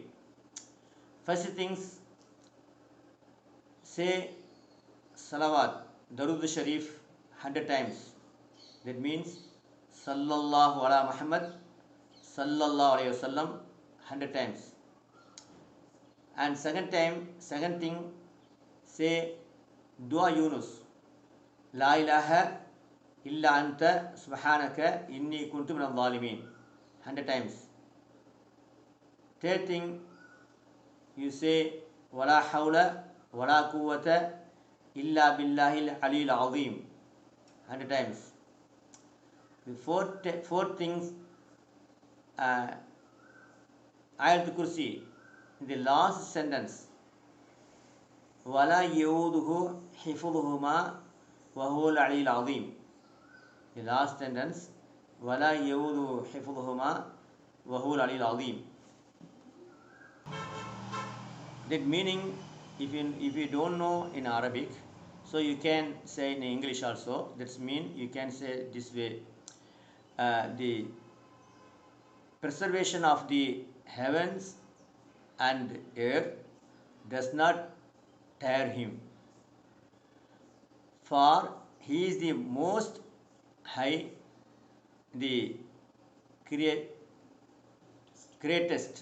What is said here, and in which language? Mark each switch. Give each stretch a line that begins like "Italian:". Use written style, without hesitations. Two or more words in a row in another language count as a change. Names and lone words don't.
English: First things, say salawat, Darud Sharif 100 times. That means
Arabic: صلى الله على محمد، صلى الله عليه وسلم
English: 100 times. And second thing, say Dua Yunus,
Arabic: لا إله إلا أنت سبحانك إني كنت من الظالمين
English: 100 times. Third thing, you say
Arabic: ولا حول ولا قوة إلا بالله العلي العظيم
English: 100 times. The fourth thing, Ayatul Kursi, in the last sentence,
Arabic: ولا يؤوده حفظهما وهو العلي العظيم.
English: The last sentence,
Arabic: ولا يؤوده حفظهما وهو العلي العظيم.
English: That meaning, if you don't know in Arabic, so you can say in English also. That's mean you can say this way: the preservation of the heavens and earth does not tire him, for he is the most high, the greatest.